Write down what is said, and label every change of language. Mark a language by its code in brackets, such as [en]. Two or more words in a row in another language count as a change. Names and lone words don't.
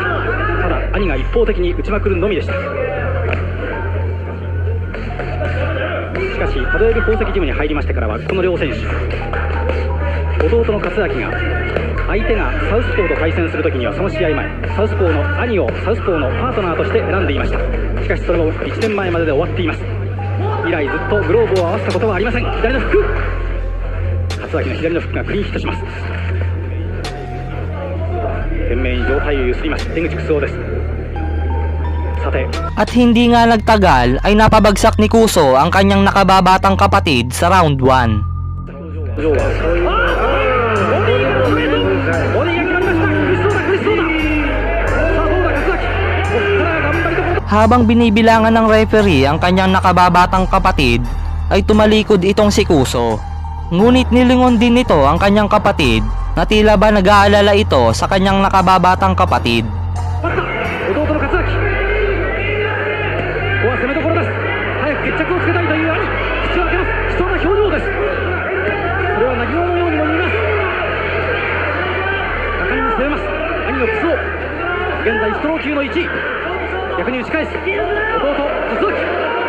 [ja] ただ兄が一方的に打ちまくるのみでした。しかしパドエル宝石ジムに入りましてからはこの両選手、弟の勝明が相手がサウスポーと対戦する時にはその試合前、サウスポーの兄をサウスポーのパートナーとして選んでいました。しかしそれも1年前までで終わっています。以来ずっとグローブを合わせたことはありません。左のフック、 勝明の左のフックがクリーンヒットします。懸命に上体をゆすります江口クスオです。さて、 [tl] At hindi nga nagtagal ay napabagsak ni Kuso ang kanyang nakababatang kapatid sa round 1. [ja] 表情はそういうボディが決まりました。苦しそうだ苦しそうだ。さあどうだ勝明、ここから頑張りどころ。 [tl] Habang binibilangan ng referee ang kanyang nakababatang kapatid ay tumalikod itong si Kuso. Ngunit nilingon din nito ang kanyang kapatid na tila ba nag-aalala ito sa kanyang nakababatang kapatid. [ja] 弟の勝明、ここは攻めどころです。早く決着をつけたいという兄、口を開けます。悲壮な表情です。それは泣き声のようにも見えます。果敢に攻めます兄のクスオ。現在ストロー級の1位、逆に打ち返す弟勝明。